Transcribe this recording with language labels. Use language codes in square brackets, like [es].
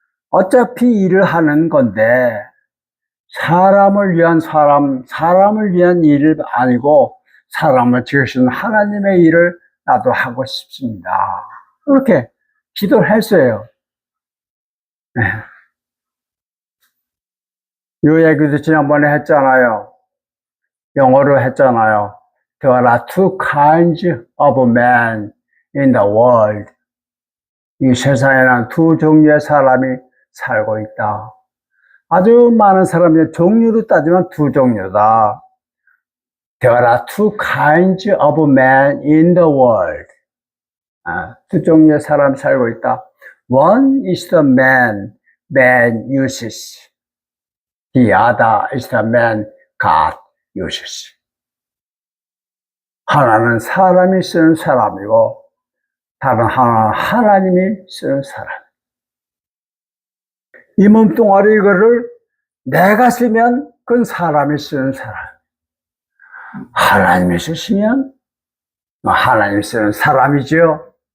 [ko] 어차피 일을 하는 건데 사람을 위한 사람을 위한 일이 아니고 사람을 지으신 하나님의 일을 나도 하고 싶습니다. 그렇게 기도를 했어요. 네. 이 얘기도 지난번에 했잖아요. 영어로 했잖아요. [en] There are two kinds of men in the world. [ko] 이 세상에는 두 종류의 사람이 살고 있다. 아주 많은 사람이 종류로 따지면 두 종류다. [en] There are two kinds of men in the world. [ko] 두 종류의 사람이 살고 있다. [en] One is the man uses. The other is the man God uses. [ko] 하나는 사람이 쓰는 사람이고 다른 하나는 하나님이 쓰는 사람. 이 몸뚱아리 이거를 내가 쓰면 그건 사람이 쓰는 사람. 하나님이 쓰시면 하나님이 쓰는 사람이죠.